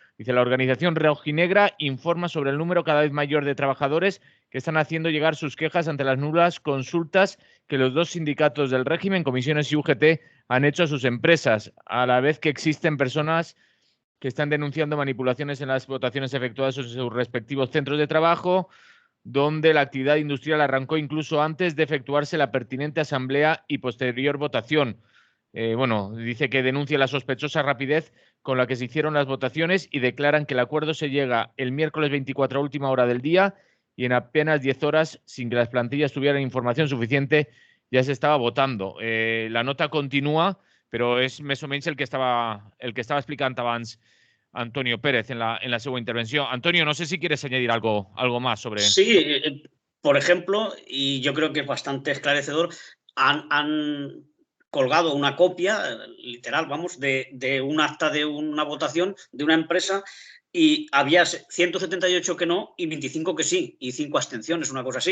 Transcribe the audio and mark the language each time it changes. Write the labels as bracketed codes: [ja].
[es] Dice, la organización Rojinegra informa sobre el número cada vez mayor de trabajadores que están haciendo llegar sus quejas ante las nulas consultas que los dos sindicatos del régimen, Comisiones y UGT, han hecho a sus empresas, a la vez que existen personas que están denunciando manipulaciones en las votaciones efectuadas en sus respectivos centros de trabajo, donde la actividad industrial arrancó incluso antes de efectuarse la pertinente asamblea y posterior votación. Bueno, dice que denuncia la sospechosa rapidez con la que se hicieron las votaciones y declaran que el acuerdo se llega el miércoles 24 a última hora del día y en apenas 10 horas, sin que las plantillas tuvieran información suficiente, ya se estaba votando. La nota continúa, [ca] però és més o menys el que estaba explicant abans Antonio Pérez [es] en la segunda intervención. Antonio, no sé si quieres añadir algo más sobre... Sí, por ejemplo, y yo creo que es bastante esclarecedor, han colgado una copia, literal, vamos, de un acta de una votación de una empresa y había 178 que no y 25 que sí, y 5 abstenciones, una cosa así.